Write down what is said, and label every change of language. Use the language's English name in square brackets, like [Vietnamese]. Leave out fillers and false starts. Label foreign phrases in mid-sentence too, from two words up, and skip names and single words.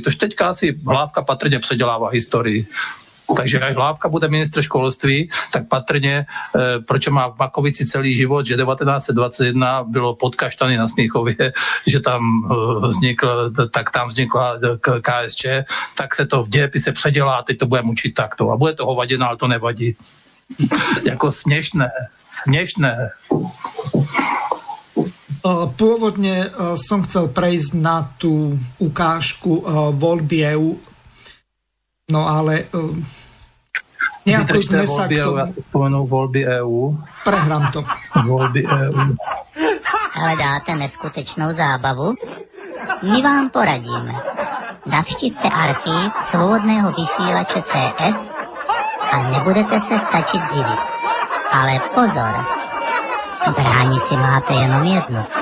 [Czech] Tož teďka asi Hlávka patrně předělává historii. Takže až Hlávka bude ministr školství, tak patrně, proč má v Makovici celý život, že 1921 bylo pod Kaštany na Smíchově, že tam vznikla KSČ, tak se to v dějepise předělá a teď to bude mučit takto. A bude to hovadina, ale to nevadí. Jako směšné. [Slovak] Pôvodne som chcel prejsť na tú ukážku voľby EU, no ale nejako sme sa k tomu... Ja si spomenul voľby EU. Prehrám to. Voľby EU. [Czech] Hledáte neskutečnou zábavu? My vám poradíme. Navštivte archív svobodného vysílače CS a nebudete se stačit divit. Ale pozor, zbraň si máte jenom jednu.